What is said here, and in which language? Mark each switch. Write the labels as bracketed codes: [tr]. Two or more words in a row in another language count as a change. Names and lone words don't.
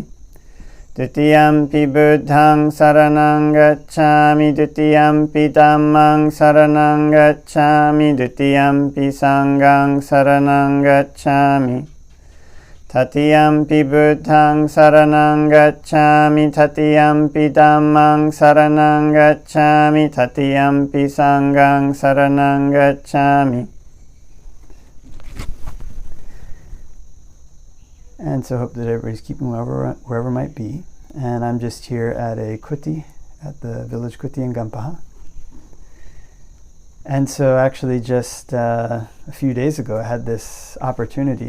[pi] Dutiyampi Buddhaṃ saranang gacchāmi, Dutiyampi Dhammaṃ saranang gacchāmi, Dutiyampi Sanghaṃ saranang gacchāmi. Tatiyampi Buddhaṃ saranang gacchāmi, Tatiyampi Dhammaṃ saranang gacchāmi, Tatiyampi Sanghaṃ saranang gacchāmi. [en] And so I hope that everybody's keeping wherever might be. And I'm just here at a kuti, at the village kuti in Gampaha. And so actually just a few days ago I had this opportunity.